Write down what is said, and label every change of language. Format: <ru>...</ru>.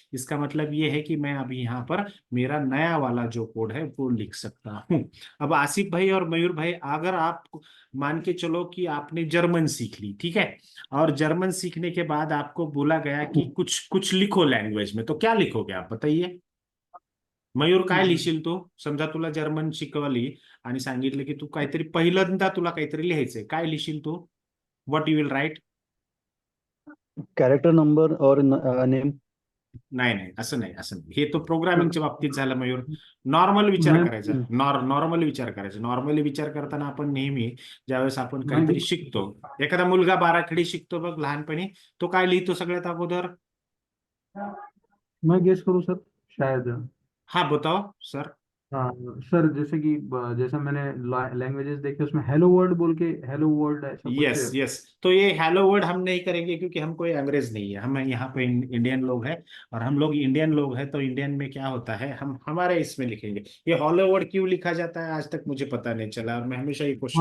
<hi>इसका मतलब ये है कि मैं अभी यहाँ पर मेरा नया वाला जो कोड है वो लिख सकता हूँ। अब आसिफ भाई और मयूर भाई, अगर आप मान के चलो कि आपने जर्मन सीख ली, ठीक है, और जर्मन सीखने के बाद आपको बोला गया कि कुछ कुछ लिखो लँग्वेज में, तो क्या लिखोगे आप बताइए।</hi> <mr>मयूर काय लिहिशील तू, समजा तुला जर्मन शिकवली आणि सांगितलं की तू काहीतरी पहिल्यांदा तुला काहीतरी लिहायचंय, काय लिहिशील तू,</mr> <en>What you will write. Character number और name.</en> <mr>नाही नाही, असं नाही, असं नाही, हे तो प्रोग्रामिंगच्या बाबतीत झालं मयूर। नॉर्मल विचार</mr> <hi>मैं</hi> <mr>करायचा, नॉर्मल विचार करायचा। नॉर्मली विचार करताना आपण नेहमी ज्यावेळेस आपण</mr> <hi>मैं</hi> <mr>काहीतरी शिकतो, एखादा मुलगा बाराखडी शिकतो बघ लहानपणी, तो काय लिहितो सगळ्यात अगोदर।</mr> <hi>मैं गेस करूँ सर, शायद। हाँ बताओ सर। हाँ सर, जैसे कि जैसा मैंने लैंग्वेजेस देखे उसमें हेलो वर्ल्ड बोल के, हेलो वर्ल्ड ऐसा कुछ। यस यस, तो ये हेलो वर्ड हम नहीं करेंगे क्योंकि हम कोई अंग्रेज नहीं है, हम यहाँ पे इंडियन लोग हैं। और हम लोग इंडियन लोग हैं तो इंडियन में क्या होता है, हम हमारे इसमें लिखेंगे। ये हेलो वर्ड क्यों लिखा जाता है आज तक मुझे पता नहीं चला, और मैं हमेशा ये क्वेश्चन</hi>